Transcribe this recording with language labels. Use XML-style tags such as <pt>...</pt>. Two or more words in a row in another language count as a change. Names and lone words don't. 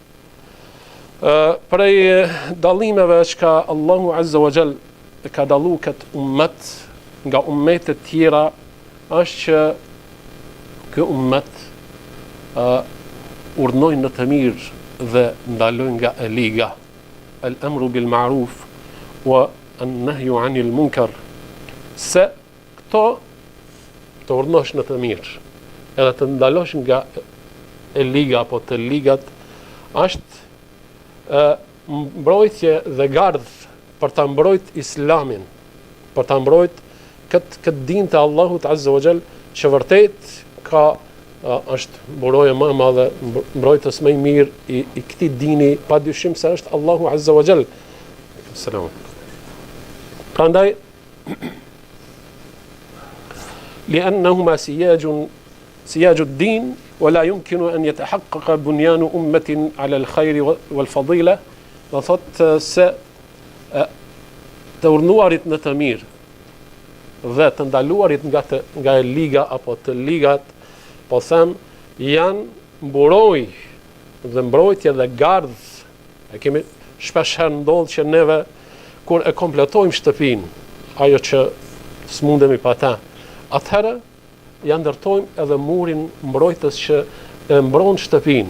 <sq>Prej dallimeve që ka Allahu</sq> <ar>عز وجل</ar> <sq>ka dallu këtë ummet nga ummetet tjera, është që ky ummet urdhnojnë në të mirë dhe ndalojnë nga e liga.</sq> <ar>الأمر بالمعروف والنهي عن المنكر.</ar> <sq>Se këto të urdhnosh në të mirë edhe të ndalosh nga e liga apo të ligat është mbrojtje dhe gardh për ta mbrojt islamin, për ta mbrojt këtë din të Allahut</sq> <ar>عز وجل,</ar> <sq>që vërtet ka është mburoje më e madhe, mbrojtës më i mirë i këtij dini, padyshim se është Allahu</sq> <ar>عز وجل.</ar> <sq>Selam. Prandaj</sq> <ar>لأنهما سياج الدين ولا يمكن أن يتحقق بنيان أمة على الخير والفضيلة.</ar> <sq>Do thot se të urdhnuarit në të mirë dhe të ndaluarit nga e liga apo të ligat, po them, janë mburoj dhe mbrojtje dhe gardh. E kemi shpesh herë ndodh që neve kur e kompletojmë shtëpinë, ajo që s'mundemi pa ta, atëherë ja ndërtojmë edhe murin mbrojtës që e mbron shtëpinë.</sq>